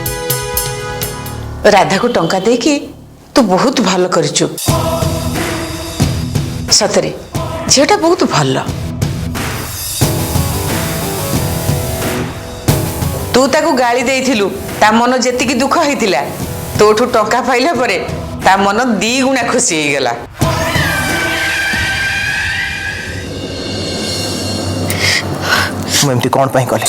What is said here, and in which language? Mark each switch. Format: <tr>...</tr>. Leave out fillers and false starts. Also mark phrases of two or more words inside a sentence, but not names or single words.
<or>ରାଧା କୁ ଟଙ୍କା ଦେଇକି ତୁ ବହୁତ ଭଲ କରିଛୁ ସତରେ ଝିଅଟା ବହୁତ ଭଲ। ତୁ ତାକୁ ଗାଳି ଦେଇଥିଲୁ, ତା ମନ ଯେତିକି ଦୁଃଖ ହେଇଥିଲା, ତୋଠୁ ଟଙ୍କା ପାଇଲା ପରେ ତା ମନ 2 ଗୁଣା ଖୁସି ହେଇଗଲା। ମୁଁ ଏମିତି କ'ଣ ପାଇଁ କଲି?</or>